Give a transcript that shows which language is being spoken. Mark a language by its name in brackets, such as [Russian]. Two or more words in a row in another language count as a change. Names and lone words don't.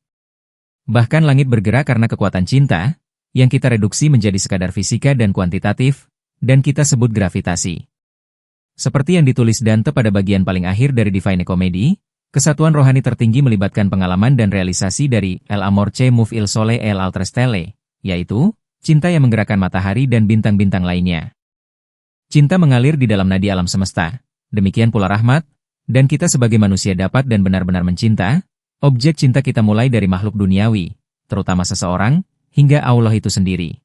[Indonesian] Bahkan langit bergerak karena kekuatan cinta, yang kita reduksi menjadi sekadar fisika dan kuantitatif, dan kita sebut gravitasi. Seperti yang ditulis Dante pada bagian paling akhir dari Divine Comedy, kesatuan rohani tertinggi melibatkan pengalaman dan realisasi dari [Italian] El Amor che muove il sole e l'altre stelle, [Indonesian] yaitu cinta yang menggerakkan matahari dan bintang-bintang lainnya. Cinta mengalir di dalam nadi alam semesta, demikian pula rahmat, dan kita sebagai manusia dapat dan benar-benar mencinta. Objek cinta kita mulai dari makhluk duniawi, terutama seseorang, hingga Allah itu sendiri.